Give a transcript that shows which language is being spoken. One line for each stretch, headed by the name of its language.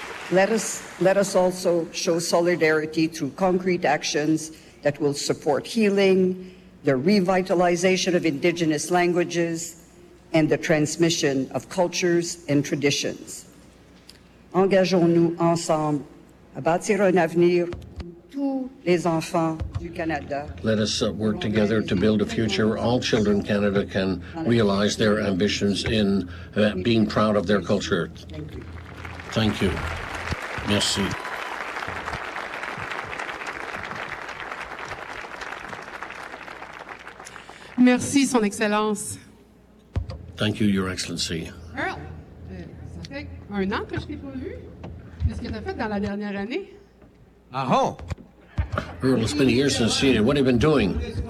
English: Let us also show solidarity through concrete actions that will support healing, the revitalization of Indigenous languages, and the transmission of cultures and traditions.
French: Engageons-nous ensemble à bâtir un avenir où tous les enfants du Canada.
English: Let us work together to build a future where all children in Canada can realize their ambitions in being proud of their culture. Thank you. Thank you. Merci.
French: Merci, Son Excellence.
English: Thank you, Your Excellency.
French: Earl, ça fait un an que je t'ai pas vu. Qu'est-ce que tu as fait dans la dernière année? Ah, oh!
English: Earl, it's been years since seeing you. What have you been doing?